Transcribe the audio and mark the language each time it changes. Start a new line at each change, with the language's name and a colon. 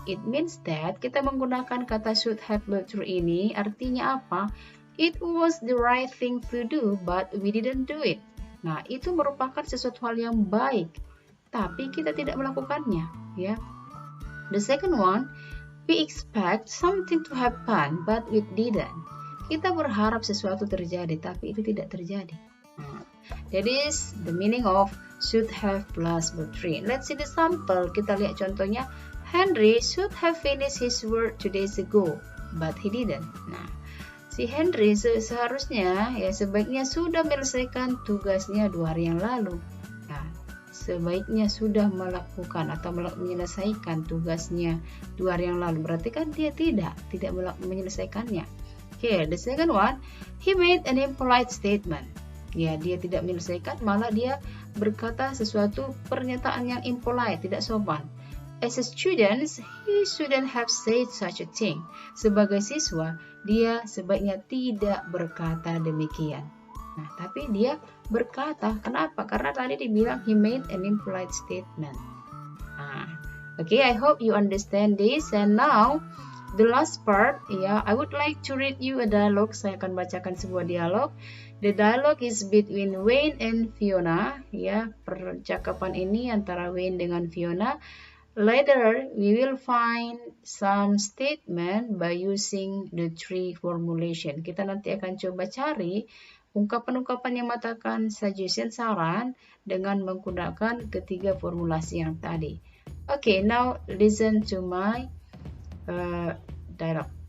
English: It means that
Indonesian: kita menggunakan kata should have verb 3 ini. Artinya apa?
English: It was the right thing to do, but we didn't do it.
Indonesian: Nah, itu merupakan sesuatu hal yang baik, tapi kita tidak melakukannya, ya.
English: The second one, we expect something to happen, but we didn't.
Indonesian: Kita berharap sesuatu terjadi, tapi itu tidak terjadi.
English: Nah, that is the meaning of should have plus verb 3. Let's see the sample.
Indonesian: Kita lihat contohnya.
English: Henry should have finished his work 2 days ago, but he didn't.
Indonesian: Nah, si Henry seharusnya, ya, sebaiknya sudah menyelesaikan tugasnya 2 hari yang lalu. Nah, sebaiknya sudah melakukan atau menyelesaikan tugasnya 2 hari yang lalu. Berarti kan dia tidak menyelesaikannya.
English: Okay, the second one, he made an impolite statement.
Indonesian: Ya, dia tidak menyelesaikan, malah dia berkata sesuatu pernyataan yang impolite, tidak sopan.
English: As a student, he shouldn't have said such a thing.
Indonesian: Sebagai siswa, dia sebaiknya tidak berkata demikian. Nah, tapi dia berkata, kenapa? Karena tadi dibilang
English: he made an impolite statement. Nah, okay, I hope you understand this. And now, the last part, I would like to read you a dialogue.
Indonesian: Saya akan bacakan sebuah dialog.
English: The dialogue is between Wayne and Fiona.
Indonesian: Percakapan ini antara Wayne dengan Fiona.
English: Later, we will find some statement by using the 3 formulation.
Indonesian: Kita nanti akan coba cari ungkapan-ungkapan yang mengatakan suggestion, saran, dengan menggunakan ketiga formulasi yang tadi.
English: Okay, now listen to my dialogue.